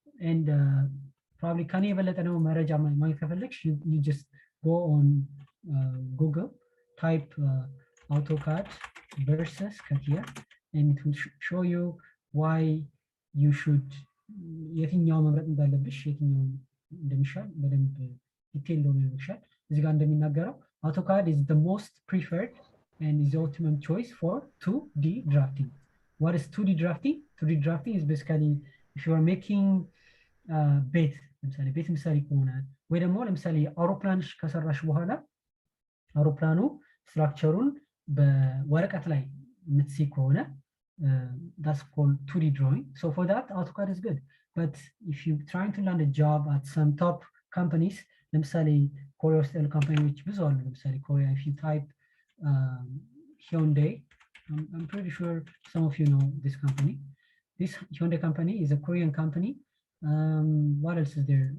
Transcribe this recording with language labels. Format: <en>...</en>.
<en>And probably</en> <am>ከኔ የበለጠ ነው መረጃ ማግኘት ከፈለግሽ,</am> <en>you just go on Google, type AutoCAD versus CATIA, and it will show you why</en> <am>you should የትኛው መምረጥ እንዳለብሽ የትኛው እንደሚሻል በደንብ ዲቴል ነው የሚሻል እዚህ ጋር እንደሚናገረው</am> <en>AutoCAD is the most preferred and is the ultimate choice for 2D drafting. What is 2D drafting?</en> <am>2D drafting is basically if you are making ቤት ለምሳሌ ቤት ምሳሌ ከሆነ ወይ ደግሞ ለምሳሌ አውሮፕላንሽ ከሰራሽ በኋላ አውሮፕላኑ ስትራክቸሩን በወረቀት ላይ የምትስይ ከሆነ</am> <en>that's called 2D drawing. So for that, AutoCAD is good. But if you're trying to land a job at some top companies,</en> <am>ለምሳሌ ኮሪያ ውስጥ ያሉ ካምፓኒዎች ብዙ አሉ።</am> <en>ለምሳሌ ኮሪያ, if you type Hyundai, I'm pretty sure some of you know this company. This Hyundai company is a Korean company. What else is there?</en>